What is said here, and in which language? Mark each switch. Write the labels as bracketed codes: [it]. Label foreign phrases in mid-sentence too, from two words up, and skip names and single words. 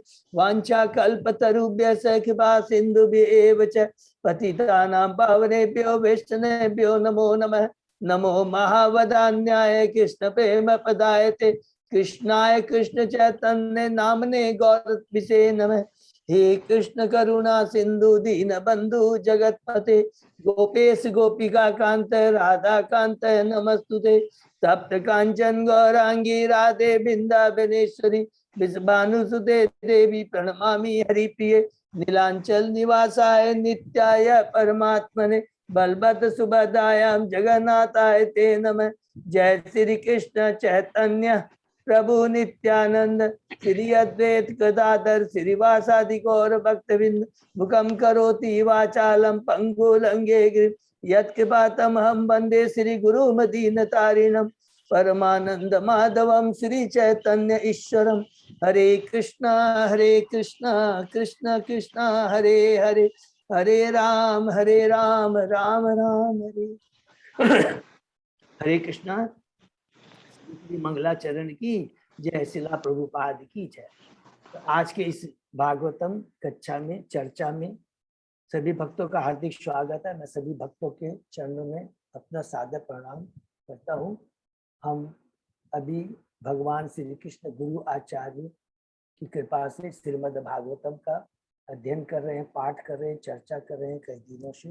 [sa] वांछा कल्पतरुभ्यश्च कृपा सिन्धुभ्येव च पतितानां पावनेभ्यो वैष्णवेभ्यो नमो नमः। नमो महावदान्याय कृष्ण प्रेम पदायते कृष्णाय कृष्ण चैतन्य नामने गौरविषे नमः। हे कृष्ण करुणा सिंधु दीन बंधु जगतपते गोपेश गोपिका कांत राधा कांत नमस्तुते। सप्त कांचन गौरांगी राधे बिंदावनेश्वरी विषभानुसुते देवी प्रणमामि हरिप्रिये। नीलांचल निवासाय नित्याय परमात्मने बलभद्र सुभद्रायां जगन्नाथाय ते नमः। जय श्री कृष्ण चैतन्य प्रभु नित्यानंद श्री अद्वैत गदाधर श्रीवासादि गौर भक्तवृंद मुखम करोति वाचालम पंगुलंगे गिरि यत्कृपातमहं वंदे श्री गुरु मदीन तारिणम परमानंद माधवम श्री चैतन्य ईश्वरम। हरे कृष्णा कृष्ण कृष्ण हरे हरे हरे राम राम राम हरे हरे कृष्णा। [hi] मंगलाचरण की जय, शिला प्रभुपाद की जय। तो आज के इस भागवतम कक्षा में चर्चा में सभी भक्तों का हार्दिक स्वागत है। मैं सभी भक्तों के चरणों में अपना सादर प्रणाम करता हूँ। हम अभी भगवान श्री कृष्ण गुरु आचार्य की कृपा से श्रीमद् भागवतम का अध्ययन कर रहे हैं, पाठ कर रहे हैं, चर्चा कर रहे हैं कई दिनों से।